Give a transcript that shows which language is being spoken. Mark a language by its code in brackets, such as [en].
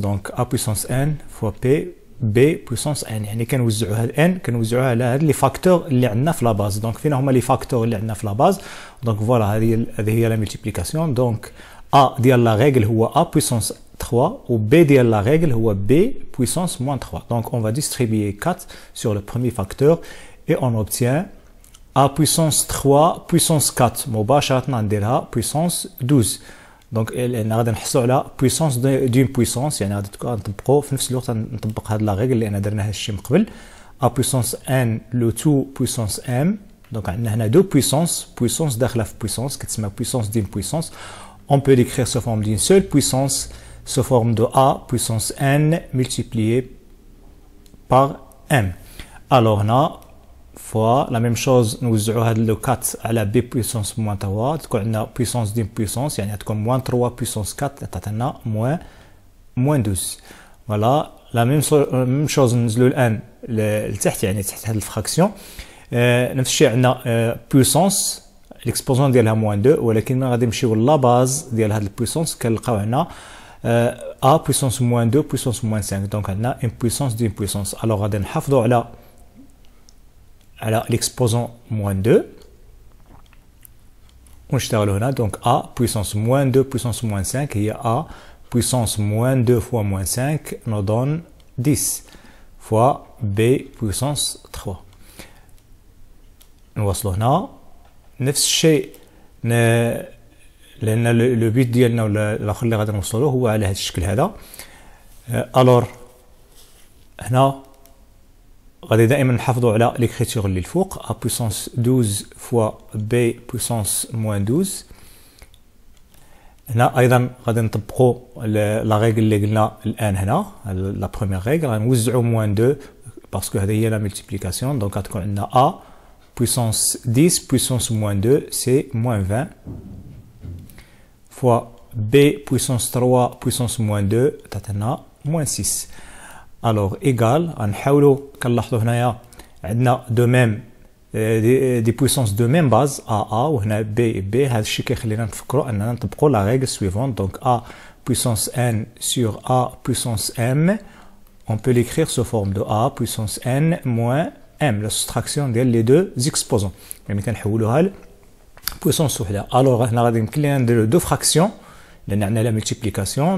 [fr] donc A puissance n [ar] fois B puissance n، يعني كنوزعوا هاد n كنوزعوها على هاد لي فاكتور اللي عندنا في لا باز. [fr] دونك [ar] فين هما [fr] لي فاكتور اللي عندنا في لا باز؟ دونك فوالا [ar] هذه هي [fr] لا ملتيبليكاسيون. دونك A ديال لا ريغل هو A puissance 3 ou B ديال la règle هو B puissance moins 3. Donc on va distribuer 4 sur le premier facteur et on obtient A puissance 3 puissance 4 [ar] مباشرة نديرها [fr] puissance 12. [ar] donc غادي نحصلوا على [fr] puissance d'une puissance، [ar] يعني غادي نطبقوا في نفس الوقت نطبق هاد لا ريغل لان درنا هاد الشيء من قبل. [fr] A puissance n le tout puissance m. donc [ar] عندنا هنا [fr] دو puissance داخله في puissance [ar] كتسمى [fr] puissance d'une puissance. on peut l'écrire sous forme d'une seule puissance sous forme de A puissance n multiplié par m. Alors on a fois la même chose [ar] نوزعوا هذا لو [fr] 4 على B puissance moins 3 [ar] تكون عندنا [fr] puissance d'une puissance، يعني تكون moins 3 puissance 4 [ar] تعطينا [fr] moins 12. voilà la même chose [ar] ننزلوا الان لتحت، [fr] يعني تحت هذه الفراكسيون نفس الشيء عندنا puissance l'exposant ديالها moins 2، [ar] ولكن غادي نمشيو [fr] لا باز ديال هذه البويسونس كنلقاو عندنا A puissance moins 2 puissance moins 5. donc عندنا une puissance d'une puissance. [ar] alors غادي نحافظوا على [fr] l'exposant moins 2 [ar] ونشتغلوا هنا. [fr] donc A puissance moins 2 puissance moins 5 [ar] هي [fr] A puissance moins 2 fois moins 5 nous donne 10 fois B puissance 3. [ar] نوصلوا هنا نفس الشيء لان لو بيت ديالنا ولا الاخر اللي غادي نوصلوه هو على هذا الشكل هذا. [fr] الور هنا [ar] غادي دائما نحافظوا على [fr] ليكريتور اللي الفوق A puissance 12 fois B puissance moins 12. [ar] هنا ايضا غادي نطبقوا لا ريغل اللي قلنا الان هنا لا بروميير ريغل، غنوزعوا [fr] moins 2 [ar] باسكو هذه هي لا ملتيبليكاسيون. [fr] دونك غتكون عندنا A puissance 10 puissance moins 2 c'est moins 20 fois B puissance 3 puissance moins 2 [ar] تعطينا [fr] moins 6. alors égal [ar] غنحاولوا كنلاحظوا هنايا عندنا [fr] دو ميم دي بويسونس دو ميم باز A وهنا B. [ar] هذا الشيء كيخلينا نفكروا اننا نطبقوا لا ريغل سويفونت. [fr] donc A puissance n sur A puissance m on peut l'écrire sous forme de A puissance n moins m, la soustraction ديال لي دو زيكسبوزون، [ar] يعني كنحولوها [fr] ل بويسونس وحده. [ar] الوغ هنا غادي يمكن لينا نديرو [fr] دو فراكسيون [ar] لان عندنا لا ملتيبليكاسيون.